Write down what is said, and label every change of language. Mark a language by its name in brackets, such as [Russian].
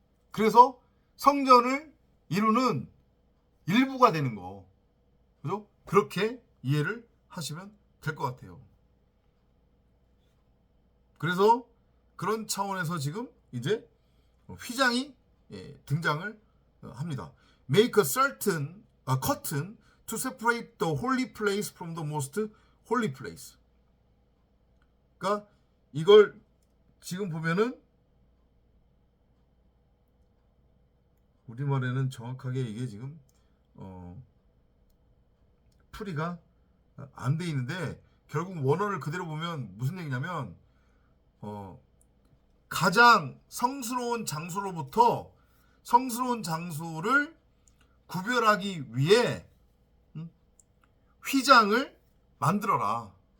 [Korean] 그래서 성전을 이루는 일부가 되는 거. 그죠? 그렇게 이해를 하시면 될 것 같아요. 그래서 그런 차원에서 지금 이제 휘장이 등장을 합니다. [English] Make a certain curtain to separate the holy place from the most holy place. [Korean] 그러니까 이걸 지금 보면은 우리말에는 정확하게 이게 지금 풀이가 안 돼 있는데, 결국 원어를 그대로 보면 무슨 얘기냐면 가장 성스러운 장소로부터 성스러운 장소를 구별하기 위해 휘장을 만들어라.